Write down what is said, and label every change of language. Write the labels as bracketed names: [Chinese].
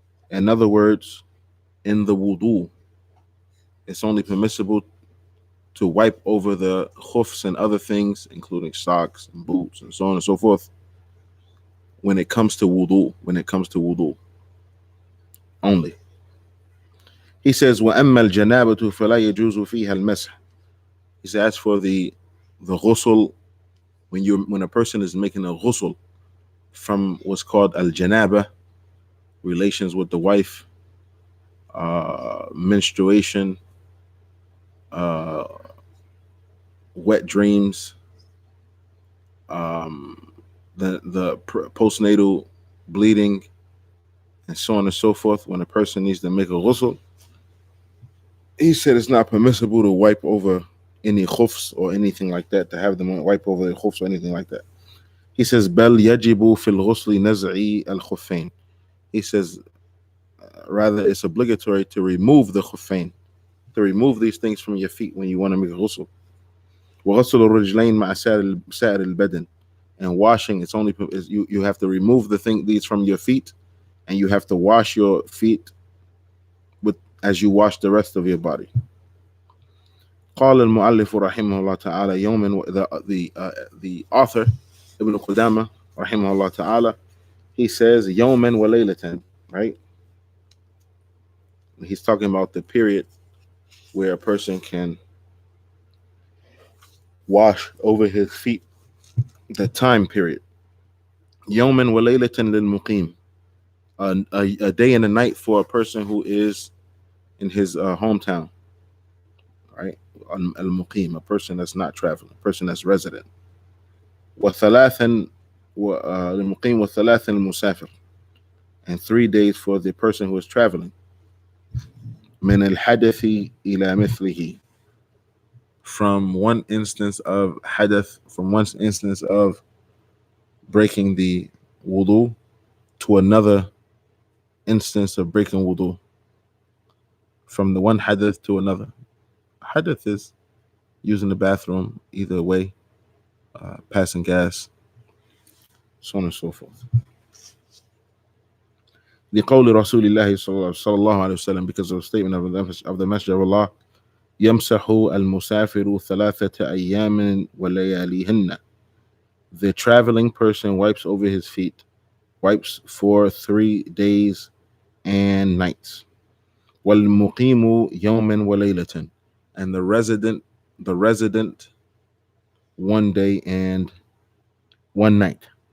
[English] In other words, in the wudu, it's only permissible to wipe over the khufs and other things, including socks and boots and so on and so forth, when it comes to wudu only. He says, [Arabic] وَأَمَّا الْجَنَابَةُ فَلَا يَجُوزُ فِيهَا الْمَسْحِ. [English] He says, as for the ghusl, when a person is making a ghusl from what's called al-janaba, relations with the wife, menstruation, wet dreams, the postnatal bleeding, and so on and so forth, when a person needs to make a ghusl, he said it's not permissible to wipe over any khufs or anything like that, to have them wipe over the khufs or anything like that. He says, [Arabic] بل يجب في الغسل نزع الخفين. [English] He says, rather it's obligatory to remove the khuffain, to remove these things from your feet when you want to make a ghusl. [Arabic] وغسل الرجلين مع سائر البدن. [English] And washing, it's only you have to remove these from your feet, and you have to wash your feet as you wash the rest of your body. [Arabic] قال المؤلف رحمه الله تعالى يوما, [English] the author Ibn Qudama [Arabic] رحمه الله تعالى, [English] he says [Arabic] يوما وليلة, right? [English] He's talking about the period where a person can wash over his feet, the time period. [Arabic] يوما وليلة للمقيم, [English] a day and a night for a person who is in his hometown, right? Al-muqim, a person that's not traveling, a person that's resident. [Arabic] وثلاثا للمقيم وثلاثا للمسافر, [English] and 3 days for the person who is traveling. [Arabic] من الحدث إلى مثله, [English] from one instance of hadath, from one instance of breaking the wudu, to another instance of breaking wudu, from the one hadath to another. Hadath is using the bathroom, either way, passing gas, so on and so forth. [Arabic] لقول رسول الله صلى الله عليه وسلم, [English] because of the statement of the Messenger of Allah, [Arabic] يمسح المسافر 3 أيام ولياليهن. [English] The traveling person wipes over his feet, wipes for 3 days and nights. [Arabic] والمقيم يوما وليلة, [English] and the resident 1 day and one night.